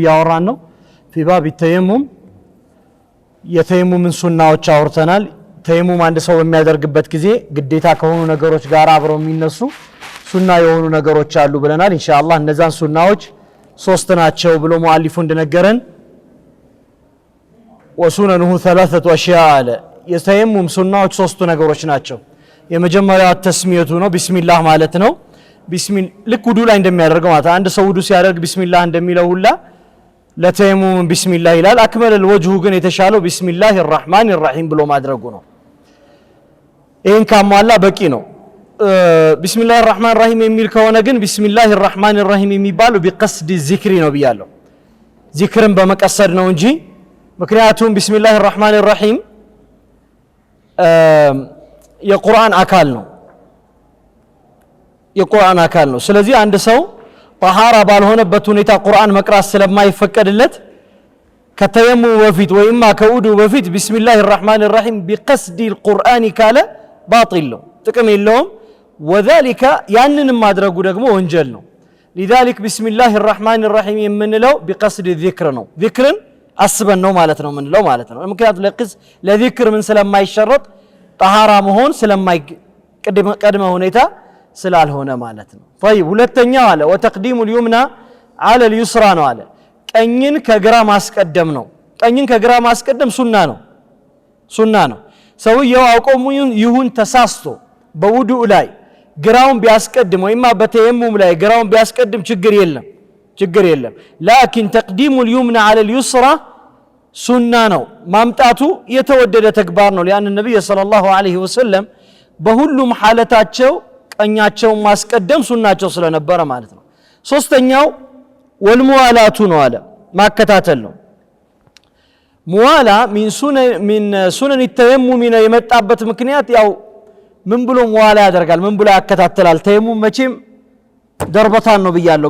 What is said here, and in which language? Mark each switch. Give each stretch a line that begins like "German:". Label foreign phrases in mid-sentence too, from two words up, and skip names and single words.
Amharic: ያወራን ነው
Arabic: في باب التيمم
Amharic: የተየሙምን ሱናዎች አውርተናል ተየሙም አንድ ሰው በሚያደርግበት ጊዜ ግዴታ ከሆኑ ነገሮች ጋር አብረው የሚነሱ ሱና የሆኑ ነገሮች አሉ ብለናል ኢንሻአላህ እነዛን ሱናዎች ሶስት ናቸው ብሎ ሙአሊፉ እንደነገረን
Arabic: وسننه ثلاثه اشياء
Amharic: አለ የተየሙም ሱናዎች ሶስት ነገሮች ናቸው የመጀመሪያው ተስሚየቱ ነው ቢስሚላህ ማለት ነው ቢስሚል ልክ ውዱ ላይ እንደሚያደርገው ማለት አንድ ሰው ውዱ ሲያደርግ ቢስሚላህ እንደሚለው ሁላ ለተየሙም ቢስሚላህ ይላል
Arabic: أكمل الوجه
Amharic: ግን የተሻለው
Arabic: بسم الله الرحمن الرحيم
Amharic: ብሎ ማድረጉ ነው ይሄን ካሟላ በቂ ነው
Arabic: بسم الله الرحمن الرحيم
Amharic: የሚል ከሆነ ግን
Arabic: بسم الله الرحمن الرحيم
Amharic: የሚባለው
Arabic: بقصد الذكر
Amharic: ነው ብያለሁ ዚክርን በመቀሰድ ነው እንጂ ምክንያቱም
Arabic: بسم الله الرحمن الرحيم
Amharic: የቁርአን አካል ነው የቁርአን አካል ነው ስለዚህ አንድ ሰው طهارة ባልሆነበት ሁኔታ ቁርአን መቅራት ስለማይፈቀድለት ከተየሙም በፊት ወይማ ከውዱ በፊት
Arabic: بسم الله الرحمن الرحيم بقصد القرآن
Amharic: ካለ باطل ነው ጥቅም የለውም وذلك ያንንም ማድረጉ ደግሞ ወንጀል ነው
Arabic: لذلك بسم الله الرحمن الرحيم
Amharic: የምንለው
Arabic: بقصد الذكر
Amharic: ነው ذكርን አስበን ነው ማለት ነው ምንለው ማለት ነው ምክንያቱም ለذكر ምን ስለማይሸረጥ طهارة መሆን ስለማይቀድመ ሁኔታ ስላልሆነ ማለት ነው طيب ሁለተኛው አለ
Arabic: وتقديم اليمنى على اليسرى
Amharic: ነው አለ ቀኝን ከግራ ማስቀደም ነው ቀኝን ከግራ ማስቀደም ሱና ነው ሰውየው አውቆም ይሁን ተሳስቶ በውዱእ ላይ ግራውን ቢያስቀድም ወይማ በተየሙም ላይ ግራውን ቢያስቀድም ችግር የለም
Arabic: لكن تقديم اليمنى على اليسرى
Amharic: ሱና ነው ማምጣቱ የተወደደ ተግባር ነው
Arabic: لأن النبي صلى الله عليه وسلم
Amharic: በሁሉም ሐለታቸው ቀኛቸው ማስቀደም ሱናቸው ስለነበረ ማለት ነው ሶስተኛው ወልሙዋላቱ ነው አለ ማከታተል ነው
Arabic: موالاة من سنن التيمم
Amharic: የመጣበት ምክንያት ያው ምን ብሎ ሙዋላ ያደርጋል ምን ብሎ ያከታተላል ተየሙም መቼም ደርበታን ነው ብያለሁ